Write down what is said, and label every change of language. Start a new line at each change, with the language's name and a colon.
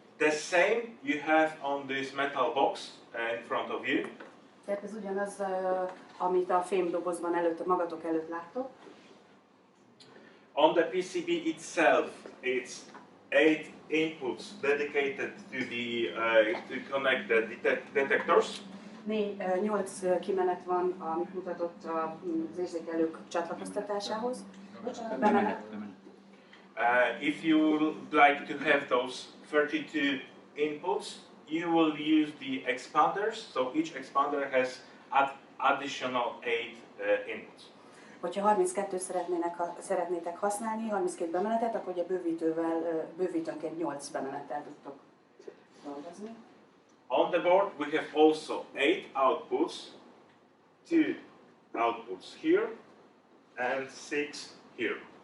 English: The same you have on this metal box in front of you.
Hungarian: Tehát ez ugyanaz, amit a fémdobozban magatok előtt láttok.
English: On the PCB itself, it's 8 inputs dedicated to connect the detectors.
Hungarian: 8 kimenet van, amit mutatott az érzékelők csatlakoztatásához. Bemenet.
English: If you would like to have those 32 inputs, you will use the expanders. So each expander has additional 8 inputs.
Hungarian: Hogyha 32-t szeretnétek használni, 32 bemenetet, akkor ugye bővítőnként 8 bemenettel tudtok dolgozni.
English: On the board we have also 8 outputs, 2 outputs here and 6 here.